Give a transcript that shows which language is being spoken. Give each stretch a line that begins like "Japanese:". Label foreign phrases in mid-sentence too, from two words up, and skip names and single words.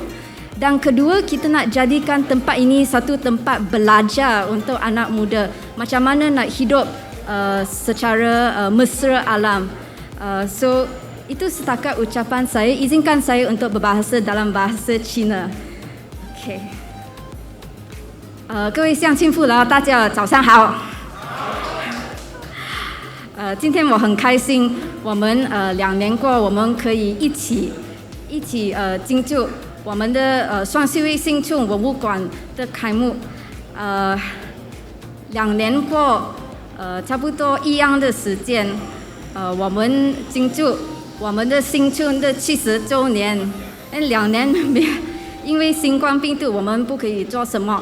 Malay: Dan kedua, kita nak jadikan tempat ini satu tempat belajar untuk anak muda, macam mana nak hidup secara mesra alam. So itu setakat ucapan saya. Izinkan saya untuk berbahasa dalam bahasa Cina.
Chinese: OK， 各位乡亲父老，大家早上好。今天我很开心，我们2年过，我们可以一起庆祝我们的双溪卫新村文物馆的开幕。2年过，差不多一样的时间，我们庆祝我们的新村的70周年。2年因为新冠病毒，我们不可以做什么。